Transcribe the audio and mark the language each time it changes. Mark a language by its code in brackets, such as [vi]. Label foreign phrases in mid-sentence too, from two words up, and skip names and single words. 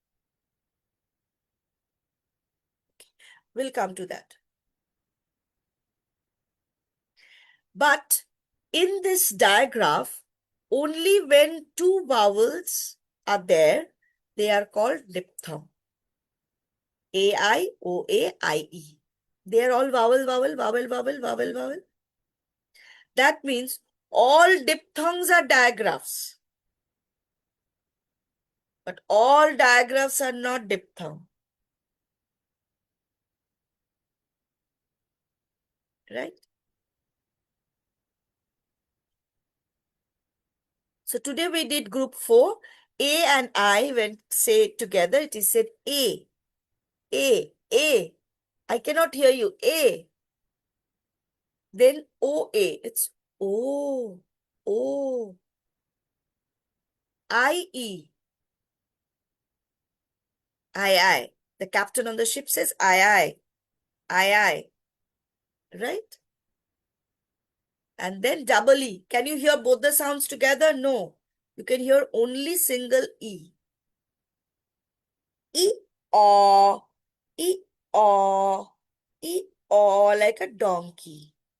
[en] We'll come to that. But in this diagraph, only when two vowels are there, they are called diphthong. A-I-O-A-I-E. They are all vowel, vowel, vowel, vowel, vowel, vowel. That means all diphthongs are digraphs. But all digraphs are not diphthong. Right? So today we did group 4. A and I, when say it together, it is said A. A. A. I cannot hear you. A. Then OA. It's O. O. IE. I. The captain on the ship says I. Right? And then double E. Can you hear both the sounds together? No. You can hear only single E. E, O, E, O, E, O, like a donkey.